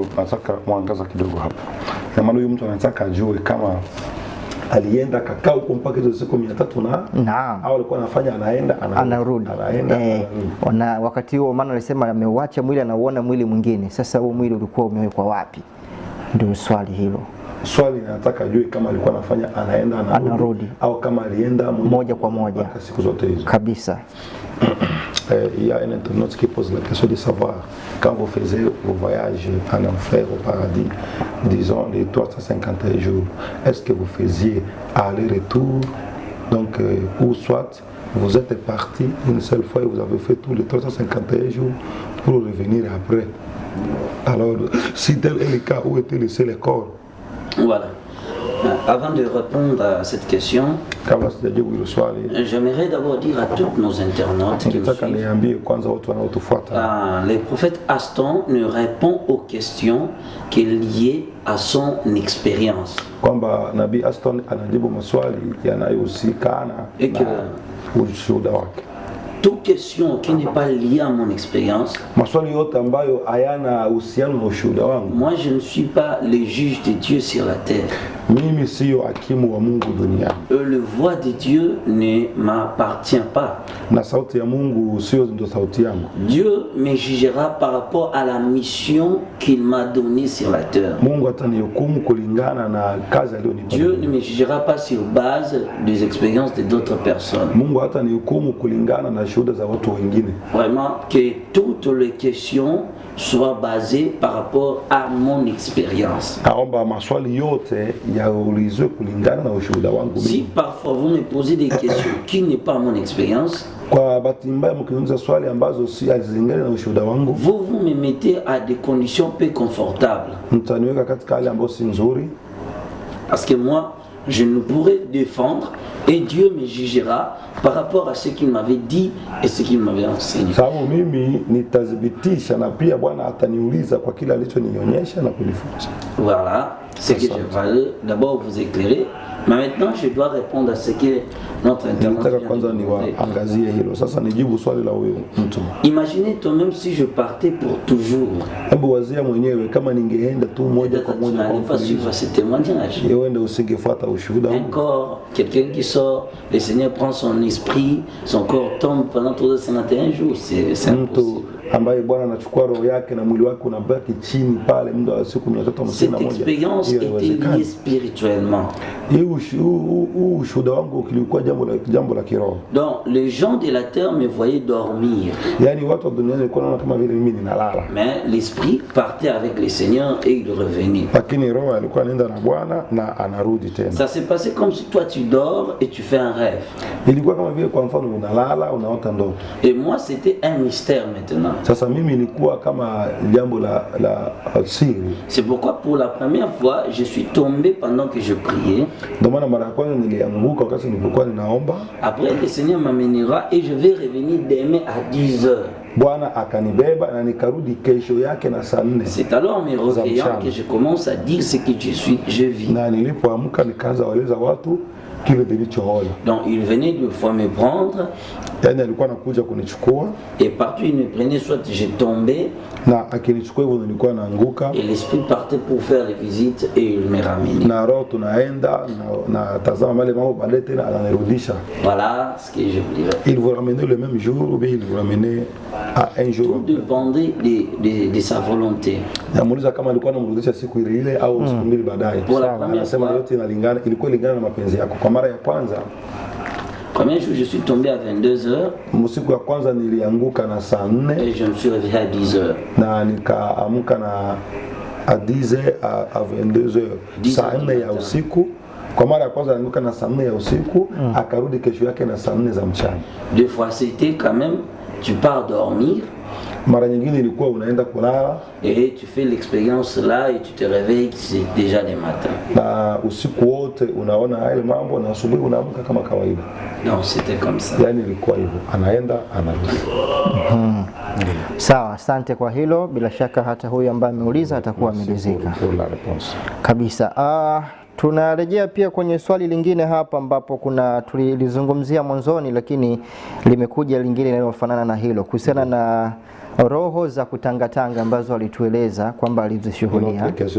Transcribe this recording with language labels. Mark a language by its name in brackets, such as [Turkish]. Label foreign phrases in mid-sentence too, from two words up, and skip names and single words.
[Swahili] Nataka muangaza kidogo hapo. Na maana huyu mtu anataka ajue kama alienda kakao huko mpaka hizo siku 300 na au alikuwa anafanya anarudi. Wakati huo maana alisema ameuacha mwili anauona mwili mwingine. Sasa huo mwili ulikuwa umewekwa wapi? Ndio swali hilo. Swali nataka ajue kama alikuwa anafanya anaenda anarudi au kama alienda moja kwa moja siku zote hizo. Kabisa. [French] Il y a un internaute qui pose la question de savoir quand vous faisiez vos voyages en enfer au paradis, disons les 351 jours, est-ce que vous faisiez aller-retour, donc ou soit vous êtes parti une seule fois et vous avez fait tous les 351 jours pour revenir après? Alors, si tel est le cas, où était laissé les corps? Voilà. Avant de répondre à cette question, [Swahili] Kabla sijajibu hilo swali, [French] j'aimerais d'abord dire à tous nos internautes qui nous [Swahili] nataka [French] suivent, [Swahili] niambie kwanza watu wanaotufuata, [French] le prophète Aston ne répond aux questions qui est liées à son expérience. [Swahili] kwamba Nabii Aston anajibu maswali yanayohusikana [French] Et que [Swahili] na ushuhuda wake. [French] toute question qui n'est pas liée à mon expérience, [Swahili] Maswali yote ambayo hayana uhusiano na ushuhuda wangu, [French] moi je ne suis pas le juge de Dieu sur la terre. [Swahili] mimi siyo hakimu wa Mungu duniani, [French] Le voix de Dieu ne m'appartient pas. [Swahili] na sauti ya Mungu sio ndo sauti yangu. [French] Dieu me jugera par rapport à la mission qu'il m'a donnée sur la terre. [Swahili] Mungu atanihukumu kulingana na kazi aliyonipa. [French] Dieu ne me jugera pas sur base des expériences de d'autres personnes. [Swahili] Mungu hatanihukumu kulingana na shuhuda za watu wengine. [French] Vraiment que toutes les questions soient basées par rapport à mon expérience. [Swahili] Naomba maswali yote yaulizwe kulingana na ushuhuda wangu [French] Si [Swahili] mimi. [French] parfois vous me posez des questions qui n'est pas mon expérience, [Swahili] Kwa bahati mbaya mkiniuliza swali ambazo si hazilingani na ushuhuda wangu, [French] vous me mettez à des conditions peu confortables. [Swahili] mtaniweka katika hali ambayo si nzuri, [French] Parce que moi, je ne pourrais défendre et Dieu me jugera par rapport à ce qu'il m'avait dit et ce qu'il m'avait enseigné. [Swahili] sababu mimi nitadhibitisha na pia Bwana ataniuliza kwa kile alichonionyesha na kunifunza. [French] Voilà ce que je vais d'abord vous éclairer. Mais maintenant, je dois répondre à ce que notre internaute [Swahili] Nilitaka [French] vient de [Swahili] kwanza [French] demander. [Swahili] niwaangazie hilo. Sasa nijibu swali la huyo mtu. [French] Imaginez toi-même si je partais pour toujours. [Swahili] Hebu wazia mwenyewe kama ningeenda tu moja [French] Peut-être [Swahili] kwa tu moja kwa [French] n'allais pas suivre [Swahili] mfululizo, [French] ce témoignage. [Swahili] uende usingefuata ushuhuda [French] Un [Swahili] wangu. [French] corps, quelqu'un qui sort, le Seigneur prend son esprit, son corps tombe pendant 351 jours. C'est impossible. [Swahili] Mtu ambaye Bwana anachukua roho yake na mwili wake unabaki chini pale muda wa siku 351. [French] Cette expérience [Swahili] Hiyo [French] était [Swahili] haiwezekani. [French] liée spirituellement. [Swahili] Huu ushuhuda wangu kilikuwa jambo la kiroho. [French] Donc, les gens de la terre me voyaient dormir. [Swahili] Yaani watu wa duniani walikuwa wanaona kama vile mimi ninalala. [French] Mais l'esprit partait avec le Seigneur et il revenait. [Swahili] Lakini roho alikuwa anaenda na Bwana na anarudi tena. [French] Ça s'est passé comme si toi tu dors et tu fais un rêve. [Swahili] Ilikuwa kama vile kwa mfano unalala unaota ndoto. [French] Et moi c'était un mystère maintenant. [Swahili] Sasa mimi ilikuwa kama jambo la siri. [French] C'est pourquoi pour la première fois je suis tombé pendant que je priais. [Swahili] Ndio maana mara ya kwanza nilianguka wakati nilipokuwa ninaomba. [French] Après le Seigneur m'amènera et je vais revenir demain à 10 heures. [Swahili] Bwana akanibeba na nikarudi kesho yake na saa 4. [French] C'est alors en me réveillant que je commence à dire ce que je vis. [Swahili] Na nilipoamka nikaanza waeleza watu kile nilichoona. [French] Donc il venait deux fois me prendre. [Swahili] Yaani alikuwa anakuja kunichukua. [French] Et partout il me prenait, soit je tombais. [Swahili] Na akinichukua hivyo nilikuwa naanguka. [French] Et l'esprit partait pour faire les visites et il me ramenait. [Swahili] Na roho tunaenda na tazama mali mambo baadaye tena ananirudisha. [French] Voilà ce que je voulais. Il vous ramenait le même jour ou bien il vous ramenait à un jour. Tout dépendait de sa volonté. [Swahili] Namuuliza kama alikuwa anamrudisha siku ile au siku mbili baadaye. Anasema yote inalingana, ilikuwa ilingana na mapenzi yako. Kwa mara ya kwanza, [French] premier jour je suis tombé à 22h. [Swahili] Siku ya kwanza nilianguka na saa 4 [French] et je me suis réveillé à 10h. [Swahili] na nikaamka na [French] à 10h à 22h. [Swahili] Saa 4 ya usiku. Kwa mara ya kwanza alianguka na saa 4 ya usiku, akarudi kesho yake na saa 4 za mchana. [French] Deux fois c'était quand même tu pars dormir. [Swahili] Mara nyingine ilikuwa unaenda kulala [French] et tu fais l'expérience là et tu te réveilles, c'est déjà le matin. [Swahili] Na usiku wote unaona yale mambo na asubuhi unaamka kama kawaida. [French] Non, c'était comme ça. [Swahili] Yaani ilikuwa hivyo. Anaenda anarudi. Sawa, asante kwa hilo. Bila shaka hata huyu ambaye ameuliza atakuwa amelizika kabisa. Tunarejea pia kwenye swali lingine hapa ambapo tulizungumzia mwanzoni, lakini limekuja lingine linalofanana na hilo kuhusiana na roho za kutangatanga ambazo alitueleza kwamba alizishuhudia.